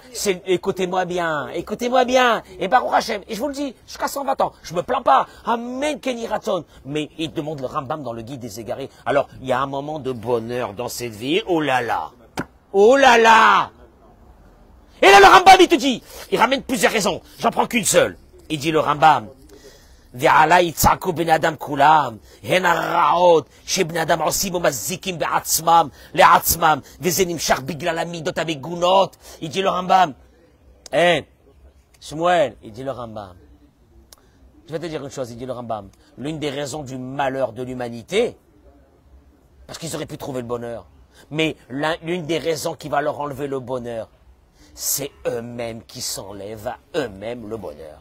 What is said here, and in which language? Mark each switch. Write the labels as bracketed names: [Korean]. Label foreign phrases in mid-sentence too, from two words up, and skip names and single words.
[French] Écoutez-moi bien, et [Hebrew] ברוך השם, [French] et je vous le dis, jusqu'à 120 ans, je me plains pas, [Hebrew] אמן כן יהי רצון, [French] mais il demande le Rambam dans le Guide des Égarés. Alors, il y a un moment de bonheur dans cette vie, oh là là, et là le Rambam il te dit, il ramène plusieurs raisons, j'en prends qu'une seule, il dit le Rambam, [Hebrew] ועלי יצעקו בני אדם כולם, הן הרעות שבני אדם עושים ומזיקים לעצמם, וזה נמשך בגלל המידות המגונות. [French] Il dit le Rambam, Shmuel, il dit le Rambam, je vais te dire une chose, il dit le Rambam, l'une des raisons du malheur de l'humanité, parce qu'ils auraient pu trouver le bonheur, mais l'une des raisons qui va leur enlever le bonheur, c'est eux-mêmes qui s'enlèvent à eux-mêmes le bonheur.